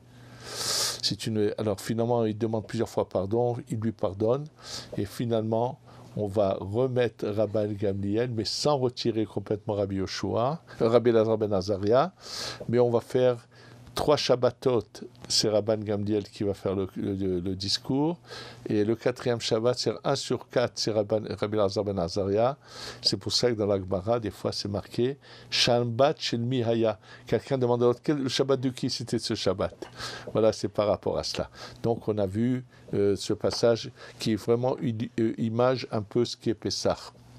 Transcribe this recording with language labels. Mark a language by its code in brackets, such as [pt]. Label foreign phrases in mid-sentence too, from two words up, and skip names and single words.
[fr] Alors finalement, il demande plusieurs fois pardon, il lui pardonne, et finalement, on va remettre Rabban Gamliel, mais sans retirer complètement Rabbi Yoshua, Rabbi Elazar ben Azaria, mais on va faire 3 Shabbatot, c'est Rabban Gamliel qui va faire le discours, et le 4e Shabbat, c'est 1 sur 4, c'est Rabbi Elazar ben Azaria. C'est pour ça que dans la Gemara, des fois, c'est marqué [he] Shabbat shel mi haya. [fr] Quelqu'un demande le Shabbat de qui c'était ce Shabbat. Voilà, c'est par rapport à cela. Donc, on a vu ce passage qui est vraiment une image un peu ce qui est Pessah.